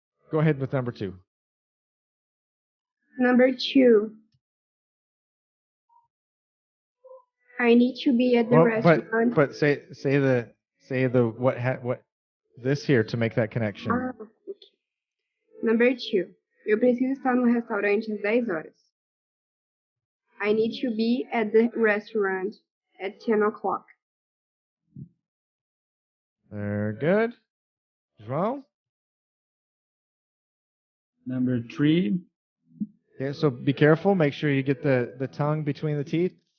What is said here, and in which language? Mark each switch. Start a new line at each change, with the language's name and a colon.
English: Go ahead with number 2. Number 2. I need to be at the restaurant. But say the what this here to make that connection. Okay. Number 2.
Portuguese: Eu preciso estar no restaurante às 10 horas.
English: I need to be at the restaurant at 10 o'clock. Very good. João? Number 3. Okay, so be careful. Make sure you get the tongue between the teeth.